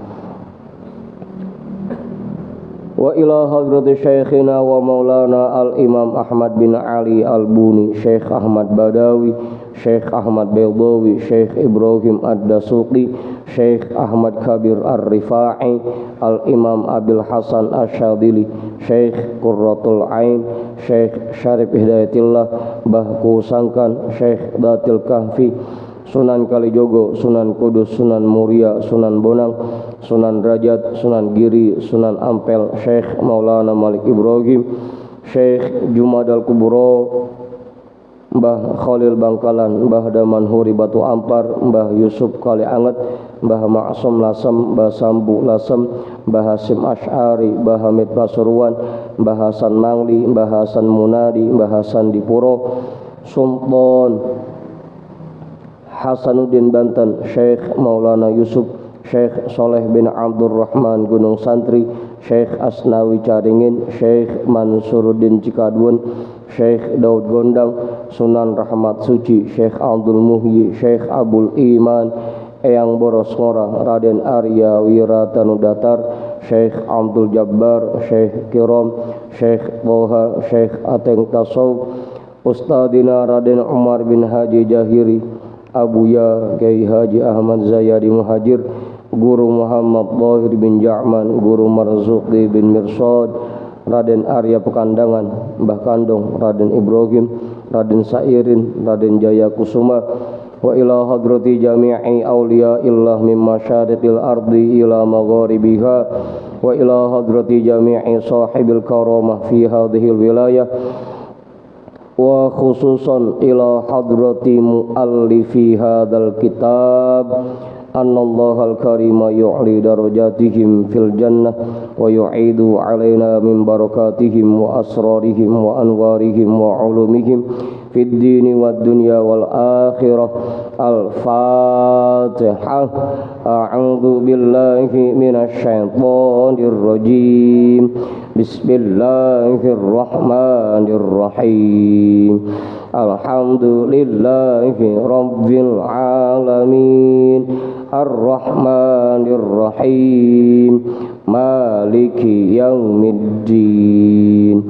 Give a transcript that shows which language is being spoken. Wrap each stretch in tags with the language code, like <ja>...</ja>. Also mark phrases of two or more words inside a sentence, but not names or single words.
<ar>وإلى حضرة شيخنا ومولانا الإمام Ahmad bin Ali al-Buni, Syekh Ahmad Badawi, Syekh Ahmad Baydawi, Syekh Ibrahim Ad-Dasuqi, Syekh Ahmad Kabir Ar-Rifa'i, al-imam Abil Hasan Asyadili, Syekh Qurratul Ain, Syekh Syarif Hidayatillah, Mbah Kusangkan, Syekh Datil Kahfi, Sunan Kalijogo, Sunan Kudus, Sunan Muria, Sunan Bonang, Sunan Rajat, Sunan Giri, Sunan Ampel, Syekh Maulana Malik Ibrahim, Syekh Jumadal Kubro, Mbah Khalil Bangkalan, Mbah Damanhuri Batu Ampar, Mbah Yusuf Kali Anget, Mbah Ma'sum Lasem, Mbah Sambu Lasem, Mbah Hasim Asy'ari, Mbah Hamid Pasuruan, Mbah Hasan Mangli, Mbah Hasan Munadi, Mbah Hasan Dipuro, Sultan Hasanuddin Banten, Syekh Maulana Yusuf, Syekh Soleh bin Abdurrahman Gunung Santri, Syekh Asnawi Caringin, Syekh Mansuruddin Cikadun, Syekh Daud Gondang, Sunan Rahmat Suci, Syekh Abdul Muhyi, Syekh Abul Iman, Eyang Boros Ngora, Raden Arya Wiratanu Datar, Syekh Abdul Jabbar, Syekh Kiram, Syekh Toha, Syekh Ateng Tasawuf, Ustadina Raden Umar bin Haji Jahiri, Abuya Kiai Haji Ahmad Zayadi Muhajir, Guru Muhammad Tahir bin Ja'man, Guru Marzuki bin Mirsad, Raden Arya Pekandangan, Mbah Kandong, Raden Ibrahim, Raden Sairin, Raden Jaya Kusuma, وإلى حضرة جميع أولياء الله من مشارق الأرض إلى مغاربها، وإلى حضرة جميع صاحب الكرامة في هذه الولاية, وخصوصا إلى حضرة مؤلف هذا الكتاب أن الله الكريم يعلي درجاتهم في الجنة ويعيد علينا من بركاتهم وأسرارهم وأنوارهم وعلومهم في الدين والدنيا والآخرة. Al-Fatihah. أعوذ بالله من الشيطان الرجيم. بسم الله الرحمن الرحيم. الحمد لله رب العالمين. الرحمن الرحيم مالك يوم الدين.</ar>